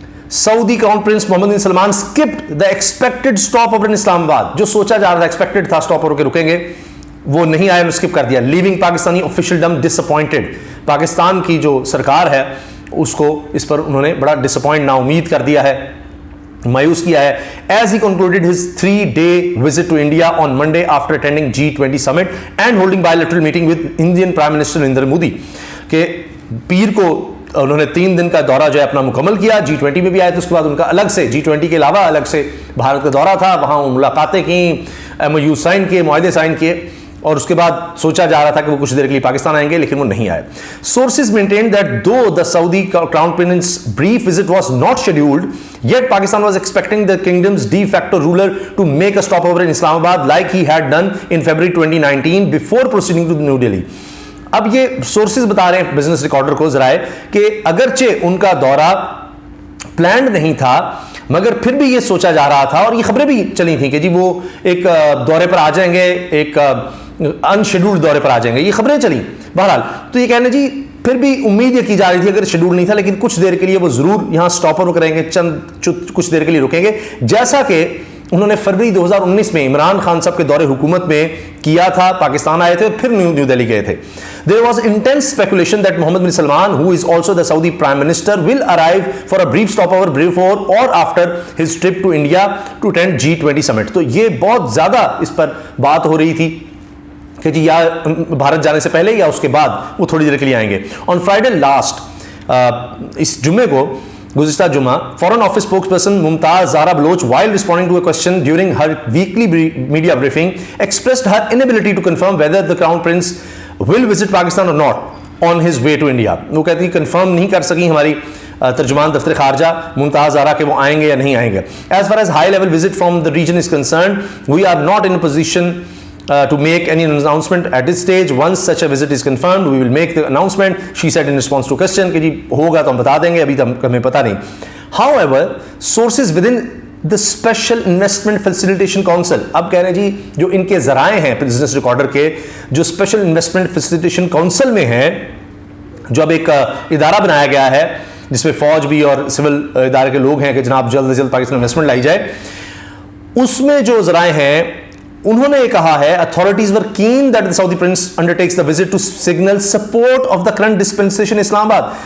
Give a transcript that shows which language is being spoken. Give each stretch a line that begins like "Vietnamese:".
English: Saudi crown prince Mohammed bin Salman skipped the expected stopover in Islamabad.
Urdu: جو سوچا جا رہا تھا، ایکسپیکٹڈ تھا اسٹاپ اوور کے رکیں گے، وہ نہیں آئے، اسکپ کر دیا.
English: Leaving Pakistani officialdom disappointed.
Urdu: پاکستان کی جو سرکار ہے اس کو اس پر انہوں نے بڑا ڈس اپوائنٹ، نا امید کر دیا ہے، مایوس کیا ہے.
English: As he concluded his 3-day visit to India on Monday after attending G20 summit and holding bilateral meeting with Indian Prime Minister Narendra Modi.
Urdu: کہ پیر کو انہوں نے 3 دن کا دورہ جو ہے اپنا مکمل کیا، G20 میں بھی آئے تھے، اس کے بعد ان کا الگ سے G20 کے علاوہ الگ سے بھارت کا دورہ تھا، وہاں ملاقاتیں کیں، MOU سائن کیے، معاہدے سائن کیے، اور اس کے بعد سوچا جا رہا تھا کہ وہ کچھ دیر کے لیے پاکستان آئیں گے، لیکن وہ نہیں آئے.
English: Sources maintained that though the Saudi Crown Prince's brief visit was not scheduled, yet Pakistan was expecting the kingdom's de facto ruler to make a stopover in Islamabad like he had done in February 2019 before proceeding to New Delhi.
Urdu: اب یہ sources بتا رہے ہیں business recorder کو ذرائع کہ اگرچہ ان کا دورہ پلانڈ نہیں تھا، مگر پھر بھی یہ سوچا جا رہا تھا، اور یہ خبریں بھی چلی تھیں کہ جی وہ ایک دورے پر آ جائیں گے، ایک ان شیڈولڈ دورے پر آ جائیں گے، یہ خبریں چلی. بہرحال تو یہ کہنے جی پھر بھی امید یہ کی جا رہی تھی، اگر شیڈول نہیں تھا لیکن کچھ دیر کے لیے وہ ضرور یہاں اسٹاپ اوور کریں گے، کچھ دیر کے لیے رکیں گے، جیسا کہ انہوں نے فروری 2019 میں عمران خان صاحب کے دور حکومت میں کیا تھا. پاکستان آئے تھے، پھر نیو دہلی گئے تھے.
English: There was intense speculation that Mohammed bin Salman, who is also the Saudi Prime Minister, will arrive for a brief stopover before or after his trip to India to attend G20 summit.
Urdu: تو یہ بہت زیادہ اس پر بات ہو رہی تھی کہ جی یا بھارت جانے سے پہلے یا اس کے بعد وہ تھوڑی دیر کے لیے آئیں گے.
English: On Friday last،
Urdu: اس جمعے کو، گزشتہ جمعہ،
English: Foreign office spokesperson Mumtaz Zahra Baloch while responding to a question during her weekly media briefing expressed her inability to confirm whether the Crown Prince will visit Pakistan or not on his way to India.
Urdu: وہ کہتی ہیں confirm نہیں کر سکی ہماری ترجمان دفتر خارجہ ممتاز زہرا کہ وہ آئیں گے یا نہیں آئیں گے.
English: As far as high level visit from the region is concerned, we are not in a position to make any announcement at this stage. Once such a visit is confirmed, we will make the announcement, she said in response to question
Urdu: کہ جی ہوگا تو ہم بتا دیں گے، ابھی تو ہمیں پتہ نہیں.
English: However, sources within the Special Investment Facilitation Council،
Urdu: اب کہہ رہے ہیں جی جو ان کے ذرائع ہیں بزنس ریکارڈر کے، جو Special Investment Facilitation Council میں ہیں، جو اب ایک ادارہ بنایا گیا ہے جس میں فوج بھی اور سول ادارے کے لوگ ہیں کہ جناب جلد از جلد پاکستان انویسٹمنٹ لائی جائے، اس میں جو ذرائع ہیں انہوں نے یہ کہا ہے
English: authorities were keen that the Saudi prince undertakes the visit to signal support of the current dispensation Islam Abad.